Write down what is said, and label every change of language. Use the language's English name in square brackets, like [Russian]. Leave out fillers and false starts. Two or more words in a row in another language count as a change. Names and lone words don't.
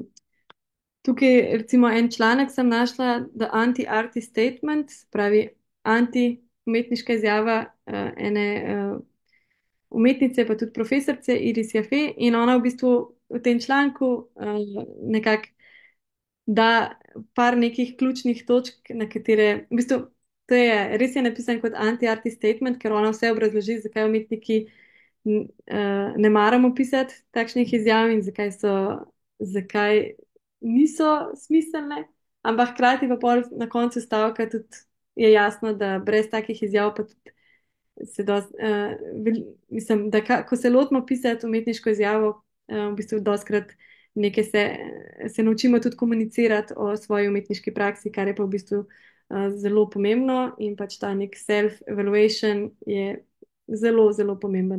[Slovenian] Tukaj recimo en članek sem našla, The Anti-Artist Statement, pravi anti-umetniška izjava ene umetnice, pa tudi profesorice Iris Jaffe, in ona v bistvu v tem članku nekako da par nekih ključnih točk, na katere, v bistvu, to je res je napisan kot [English] anti-artist statement, [Slovenian] ker ona vse obrazloži, zakaj umetniki ne maramo pisati takšnih izjav in zakaj niso smiselne, ampak hkrati pa pol na koncu stavka tudi je jasno, da brez takih izjav pa tudi se dost, mislim, da ko se lotimo pisati umetniško izjavo, v bistvu doskrat nekaj se naučimo tudi komunicirati o svoji umetniški praksi, kar je pa v bistvu zelo pomembno in pač ta nek self-evaluation je zelo, zelo pomemben.